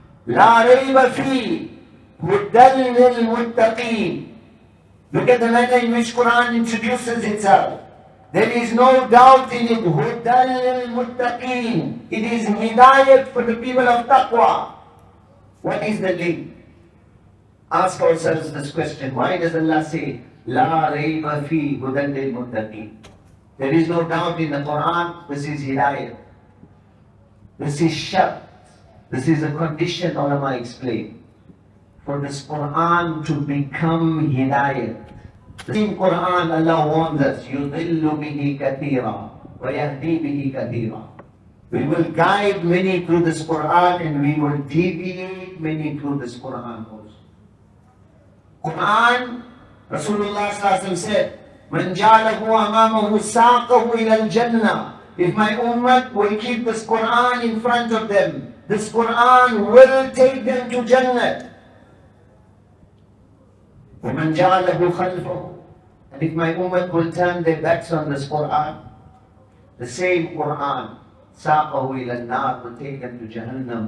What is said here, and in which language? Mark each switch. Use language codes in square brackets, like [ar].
[ar] لَا رَيْبَ فِيهِ هُدًى لِلْمُتَّقِينَ. [en] Look at the manner in which Quran introduces itself. There is no doubt in it. [ar] هُدًى لِلْمُتَّقِينَ. [en] It is hidayat for the people of taqwa. What is the link? Ask ourselves this question. Why does Allah say, [ar] لَا رَيْبَ فِي هُدًى لِلْمُتَّقِينَ? [en] There is no doubt in the Quran. This is hidayat. This is shart. This is a condition, ulama explain, for this Quran to become hidayat. The same Quran, Allah warns us, [ar] يُضِلُّ بِهِ كَثِيرًا وَيَهْدِي بِهِ كَثِيرًا. [en] We will guide many through this Quran and we will deviate many through this Quran also. Quran, Rasulullah ﷺ said, [ar] مَنْ جَعَلَهُ أَمَامَهُ سَاقَهُ إِلَى الْجَنَّةِ. [en] If my ummah will keep this Quran in front of them, this Quran will take them to Jannah. [ar] وَمَنْ جَعَلَهُ خَلْفَهُ. [en] And if my ummah will turn their backs on this Quran, the same Quran, [ar] سَاقَهُ إِلَى النَّارِ, [en] will take them to Jahannam.